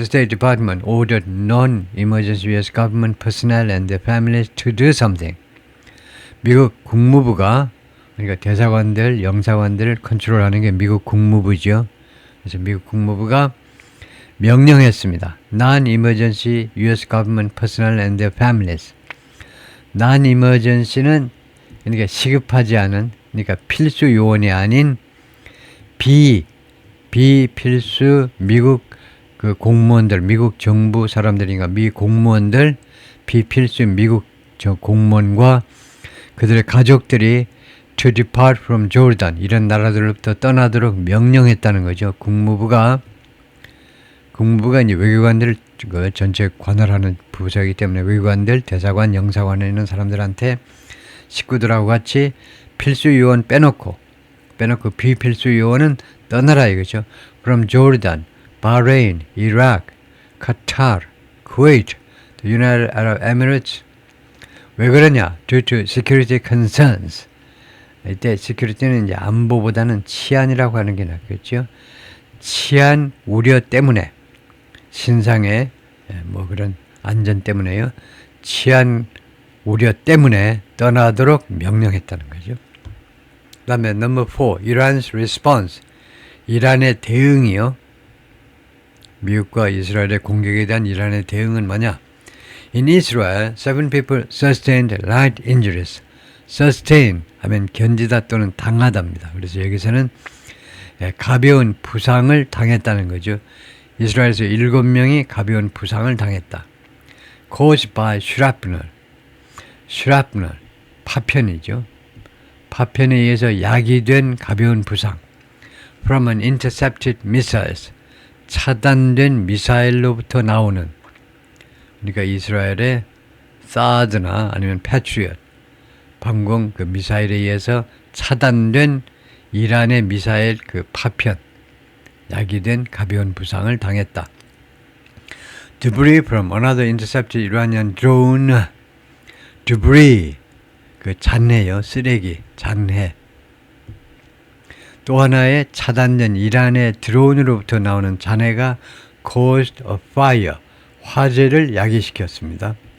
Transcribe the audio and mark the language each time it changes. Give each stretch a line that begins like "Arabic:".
English: State Department ordered non-emergency U.S. government personnel and their families to do something.
Korean: 미국 국무부가 그러니까 대사관들, 영사관들을 컨트롤하는 게 미국 국무부죠. 그래서 미국 국무부가 명령했습니다.
English: Non-emergency U.S. government personnel and their families.
Korean: Non-emergency는 그러니까 시급하지 않은, 그러니까 필수 요원이 아닌 비필수 미국 그 공무원들, 미국 정부 사람들인가 미 공무원들, 비필수 미국 공무원과 그들의 가족들이
English: to depart from Jordan
Korean: 이런 나라들로부터 떠나도록 명령했다는 거죠. 국무부가 이제 외교관들을 전체 관할하는 부서이기 때문에 외교관들, 대사관, 영사관에 있는 사람들한테 식구들하고 같이 필수 요원 빼놓고 비필수 요원은 떠나라 이거죠.
English: From Jordan, Bahrain, Iraq, Qatar, Kuwait, the United Arab Emirates.
Korean: 왜 그러냐?
English: Due to security concerns.
Korean: 이때 security는 이제 안보보다는 치안이라고 하는 게 낫겠죠. 치안 우려 때문에 신상의 그런 안전 때문에요. 치안 우려 때문에 떠나도록 명령했다는 거죠. 그 다음에
English: number 4, Iran's response.
Korean: 이란의 대응이요. 미국과 이스라엘의 공격에 대한 이란의 대응은 뭐냐?
English: In Israel, 7 people sustained light injuries.
Korean: sustain 하면 견디다 또는 당하다입니다. 그래서 여기서는 가벼운 부상을 당했다는 거죠. 이스라엘에서 7명이 가벼운 부상을 당했다.
English: caused by shrapnel.
Korean: shrapnel, 파편이죠. 파편에 의해서 야기된 가벼운 부상.
English: From an intercepted missiles.
Korean: 차단된 미사일로부터 나오는, 그러니까 이스라엘의 사드나 아니면 패트리엇 방공 그 미사일에 의해서 차단된 이란의 미사일 그 파편, 야기된 가벼운 부상을 당했다.
English: Debris from another intercepted Iranian drone.
Korean: debris, 그 잔해요. 쓰레기, 잔해. 또 하나의 차단된 이란의 드론으로부터 나오는 잔해가
English: caused a fire,
Korean: 화재를 야기시켰습니다.